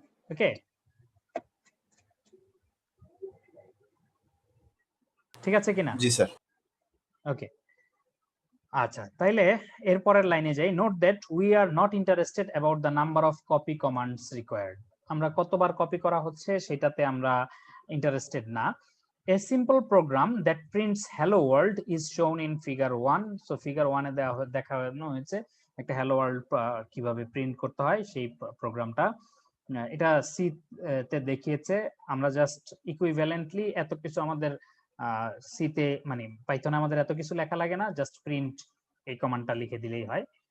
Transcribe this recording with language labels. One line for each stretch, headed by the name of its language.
Bangla: ওকে, ঠিক আছে কিনা? জি স্যার। ওকে, আচ্ছা তাইলে এরপরের লাইনে যাই।
English: Note that we are not interested about the number of copy commands required.
Bangla: আমরা কতবার কপি করা হচ্ছে সেটাতে আমরা ইন্টারেস্টেড না।
English: A simple program that prints hello world is shown in figure 1.
Bangla: So figure 1 এ দেখানো হয়েছে একটা hello world কিভাবে প্রিন্ট করতে হয় সেই প্রোগ্রামটা। এটা সি তে দেখিয়েছে। আমরা জাস্ট ইকুইভ্যালেন্টলি এত কিছু আমাদের সি তে, মানে পাইথনে আমাদের এত কিছু লেখা লাগে না, জাস্ট প্রিন্ট এই কমান্ডটা লিখে দিলেই হয়।